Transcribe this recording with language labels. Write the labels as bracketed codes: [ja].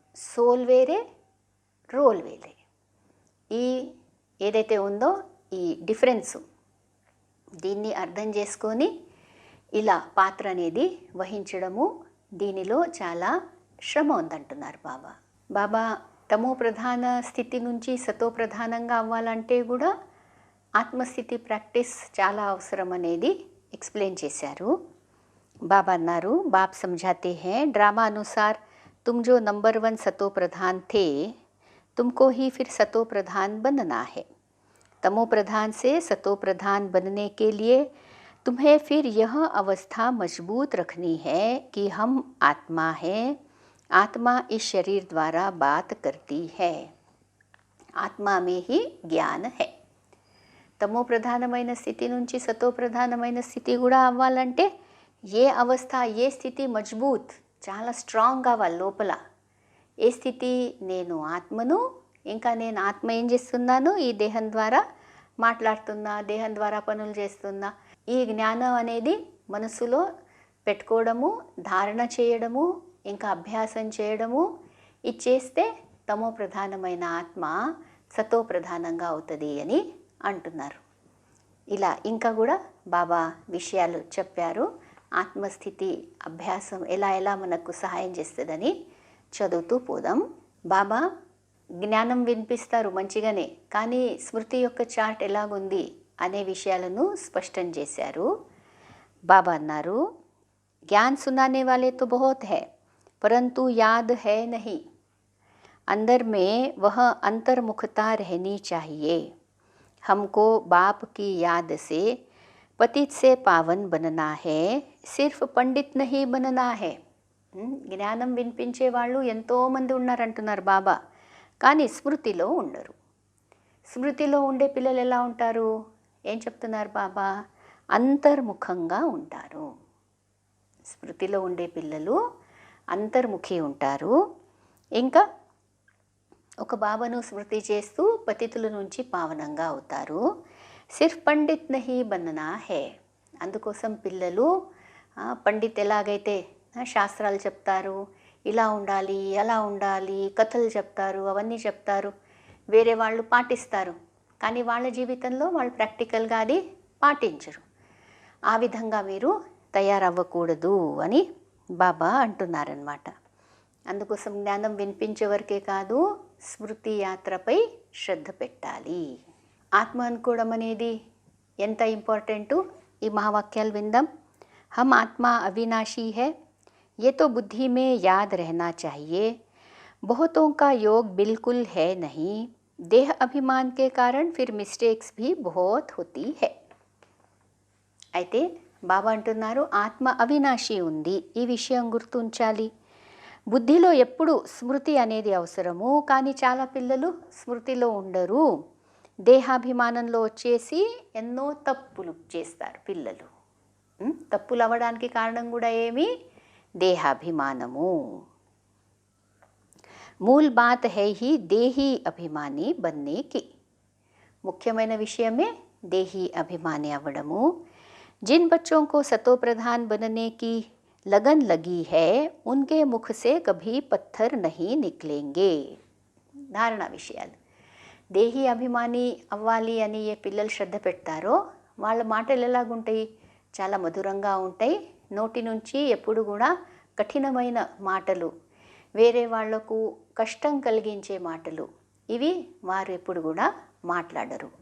[te] Soul వేరే, role వేరే. ఈ ఏదైతే ఉందో ఈ డిఫరెన్సు, దీన్ని అర్థం చేసుకొని ఇలా పాత్ర అనేది వహించడము, దీనిలో చాలా శ్రమ ఉందంటున్నారు బాబా. బాబా తమో ప్రధాన స్థితి నుంచి సతో ప్రధానంగా అవ్వాలంటే కూడా ఆత్మస్థితి ప్రాక్టీస్ చాలా అవసరం అనేది ఎక్స్ప్లెయిన్ చేశారు. బాబా అన్నారు, [hi] బాప్ समझाते हैं ड्रामा अनुसार तुम जो नंबर 1 सतो प्रधान थे तुमको ही फिर सतो प्रधान बनना है. तमो प्रधान से सतो प्रधान बनने के लिए तुम्हें फिर यह अवस्था मजबूत रखनी है कि हम आत्मा हैं, आत्मा इस शरीर द्वारा बात करती है, आत्मा में ही ज्ञान है. [te] తమో ప్రధానమైన స్థితి నుంచి సతో ప్రధానమైన స్థితి కూడా అవ్వాలంటే ఏ అవస్థ, ఏ స్థితి మజ్బూత్, చాలా స్ట్రాంగ్ కావాలి లోపల. ఏ స్థితి? నేను ఆత్మను, ఇంకా నేను ఆత్మ ఏం చేస్తున్నాను, ఈ దేహం ద్వారా మాట్లాడుతున్నా, దేహం ద్వారా పనులు చేస్తున్నా. ఈ జ్ఞానం అనేది మనసులో పెట్టుకోవడము, ధారణ చేయడము, ఇంకా అభ్యాసం చేయడము, ఇది చేస్తే తమో ప్రధానమైన ఆత్మ సతో ప్రధానంగా అవుతుంది అని అంటున్నారు. ఇలా ఇంకా కూడా బాబా విషయాలు చెప్పారు. ఆత్మస్థితి అభ్యాసం ఎలా ఎలా మనకు సహాయం చేస్తుందని చదువుతూ పోదాం. బాబా జ్ఞానం వినిపిస్తారు మంచిగానే, కానీ స్మృతి యొక్క చార్ట్ ఎలాగుంది అనే విషయాలను స్పష్టం చేశారు. బాబా అన్నారు, [hi] ज्ञान सुनाने वाले तो बहुत है परंतु याद है नहीं. अंदर में वह अंतर्मुखता रहनी चाहिए. हमको बाप की याद से पतित से पावन बनना है, सिर्फ पंडित नहीं बनना है. [te] జ్ఞానం వినిపించే వాళ్ళు ఎంతోమంది ఉన్నారంటున్నారు బాబా, కానీ స్మృతిలో ఉండరు. స్మృతిలో ఉండే పిల్లలు ఎలా ఉంటారు? ఏం చెప్తున్నారు బాబా? అంతర్ముఖంగా ఉంటారు. స్మృతిలో ఉండే పిల్లలు అంతర్ముఖి ఉంటారు. ఇంకా ఒక బాబాను స్మృతి చేస్తూ పతితుల నుంచి పావనంగా అవుతారు. [hi] సిర్ఫ్ పండిత్ నహీ బననా హే. [te] అందుకోసం పిల్లలు పండిత్ ఎలాగైతే శాస్త్రాలు చెప్తారు, ఇలా ఉండాలి, అలా ఉండాలి, కథలు చెప్తారు, అవన్నీ చెప్తారు, వేరే వాళ్ళు పాటిస్తారు, కానీ వాళ్ళ జీవితంలో వాళ్ళు ప్రాక్టికల్గా అది పాటించరు. ఆ విధంగా మీరు తయారవ్వకూడదు అని బాబా అంటున్నారనమాట. అందుకోసం జ్ఞానం వినిపించే వరకే కాదు, స్మృతి యాత్రపై శ్రద్ధ పెట్టాలి. ఆత్మ అనుకోవడం అనేది ఎంత ఇంపార్టెంటు ఈ మహావాక్యాలు విందాం. [hi] హమ్ ఆత్మ అవినాశీ है, ये तो बुद्धि में याद रहना चाहिए. बहुतों का योग बिल्कुल है नहीं. देह अभिमान के कारण फिर मिस्टेक्स भी बहुत होती है. [te] అయితే బాబా అంటున్నారు, ఆత్మ అవినాశి ఉంది, ఈ విషయం గుర్తుంచాలి. బుద్ధిలో ఎప్పుడు స్మృతి అనేది అవసరము, కానీ చాలా పిల్లలు స్మృతిలో ఉండరు. దేహాభిమానంలో వచ్చేసి ఎన్నో తప్పులు చేస్తారు పిల్లలు. తప్పులు అవ్వడానికి కారణం కూడా ఏమి? దేహాభిమానము. [hi] మూల్ బాత్ హై హీ దేహీ అభిమాని బన్నేకి. [te] ముఖ్యమైన విషయమే దేహీ అభిమాని అవ్వడము. [hi] जिन बच्चों को सतो प्रधान बनने की लगन लगी है उनके मुख से कभी पत्थर नहीं निकलेंगे. [te] ధారణ విషయాలు. దేహీ అభిమాని అవ్వాలి అని ఏ పిల్లలు శ్రద్ధ పెడతారో వాళ్ళ మాటలు ఎలాగుంటాయి? చాలా మధురంగా ఉంటాయి. నోటి నుంచి ఎప్పుడు కూడా కఠినమైన మాటలు, వేరే వాళ్లకు కష్టం కలిగించే మాటలు, ఇవి వారు ఎప్పుడు కూడా మాట్లాడరు.